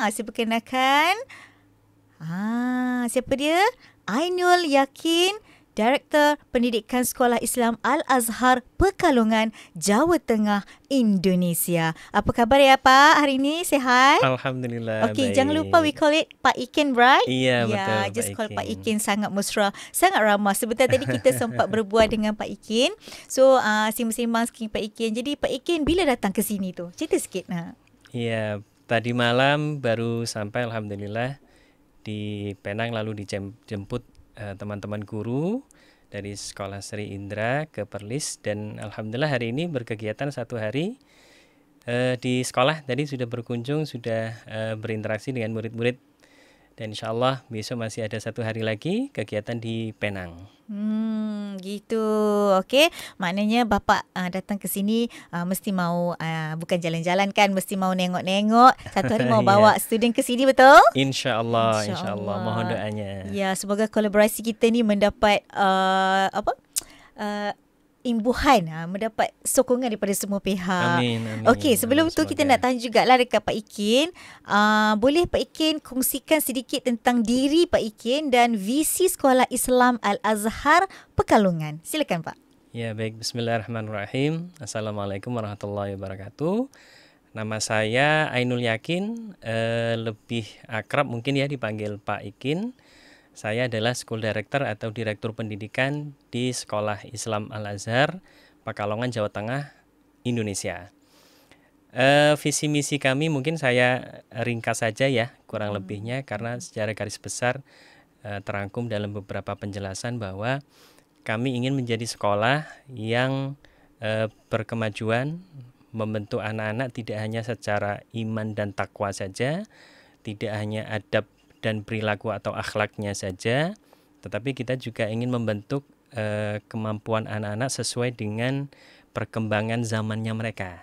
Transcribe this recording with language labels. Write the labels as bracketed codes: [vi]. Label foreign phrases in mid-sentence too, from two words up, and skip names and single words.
[ms] Saya perkenalkan. Siapa dia? [id] Ainul Yakin, Direktur Pendidikan Sekolah Islam Al-Azhar Pekalongan, Jawa Tengah, Indonesia. [ms] Apa khabar ya Pak hari ini? [id] Sehat? Alhamdulillah. [ms] Okey, baik. jangan lupa [en] we call it Pak Ikin, right? [id] Iya, betul. [en] Just call Pak Ikin. [ms] Ikin, sangat mesra, sangat ramah. Sebentar tadi kita sempat berbual dengan Pak Ikin. So, sembang-sembang sikit Pak Ikin. Jadi Pak Ikin bila datang ke sini tu? Cerita sikit. [id] Iya, tadi malam baru sampai alhamdulillah di Penang, lalu dijemput teman-teman guru dari Sekolah Sri Indra ke Perlis, dan alhamdulillah hari ini berkegiatan satu hari di sekolah. Tadi sudah berkunjung, sudah berinteraksi dengan murid-murid, dan [ar] إن شاء الله [id] besok masih ada satu hari lagi kegiatan di Penang. Gitu. [ms] Okey, maknanya bapa datang ke sini mesti mau bukan jalan-jalan kan, mesti mau nengok-nengok. Satu hari mau bawa student ke sini, betul? [ar] إن شاء الله. [id] Mohon doanya. [ms] Ya, semoga kolaborasi kita ni mendapat imbuhan, mendapat sokongan daripada semua pihak. Amin. Okey, sebelum tu kita nak tanya jugalah dekat Pak Ikin. Boleh Pak Ikin kongsikan sedikit tentang diri Pak Ikin dan visi Sekolah Islam Al-Azhar Pekalongan. Silakan Pak. [id] Ya, baik. [ar] بسم الله الرحمن الرحيم السلام عليكم ورحمة الله وبركاته. [id] Nama saya Ainul Yakin, lebih akrab mungkin ya dipanggil Pak Ikin. Saya adalah [en] School Director [id] atau Direktur Pendidikan di Sekolah Islam Al-Azhar Pekalongan, Jawa Tengah, Indonesia. Visi misi kami mungkin saya ringkas saja ya, kurang lebihnya, karena secara garis besar terangkum dalam beberapa penjelasan bahwa kami ingin menjadi sekolah yang berkemajuan, membentuk anak-anak tidak hanya secara iman dan takwa saja, tidak hanya adab dan perilaku atau akhlaknya saja, tetapi kita juga ingin membentuk kemampuan anak-anak sesuai dengan perkembangan zamannya mereka.